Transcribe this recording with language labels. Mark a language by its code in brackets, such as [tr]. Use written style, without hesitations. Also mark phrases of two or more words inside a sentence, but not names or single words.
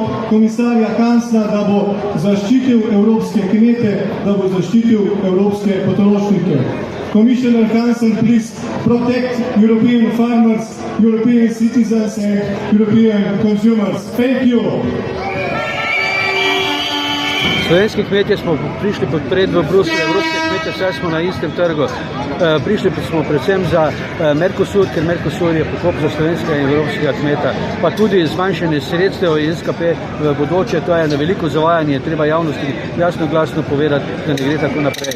[sl] komisarja Hansla, da bo zaščitil evropske kmete, da bo zaščitil evropske potrošnike. [en] Commissioner Hansen, please protect European farmers, European citizens and European consumers. Thank you. [sl] Slovenski kmetje smo prišli podpreti v Bruslju, evropske kmetje, vse smo na istem trgu. Prišli smo predvsem za Mercosur, ker Mercosur je pokop za slovenskega in evropskega kmeta, pa tudi zmanjšanje sredstev in SKP v bodoče, to je na veliko zavajanje, treba javnosti jasno glasno povedati, da ne gre tako naprej.